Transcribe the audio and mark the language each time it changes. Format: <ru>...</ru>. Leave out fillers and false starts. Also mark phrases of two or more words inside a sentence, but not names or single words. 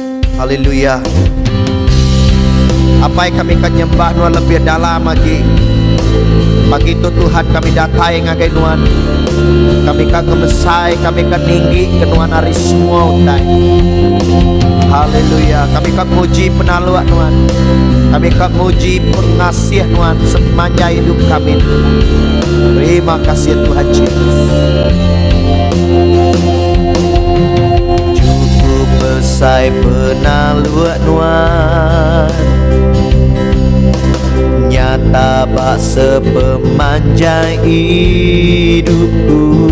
<iba>Haleluya.</iba> <id>Apa yang kami akan nyembah Tuhan lebih dalam lagi.</id> <iba>Pagi itu Tuhan kami datai ngagai Nuan. Kami kan ngemesai, kami kan ninggi kenuan hari semua utai. Haleluya. Kami kan muji penaluak Nuan. Kami kan muji pengasih Nuan sepanjang hidup kami. Terima kasih Tuhan Yesus. Cukup besar penaluak Nuan, nyata bak sepemanjang hidupku.</iba>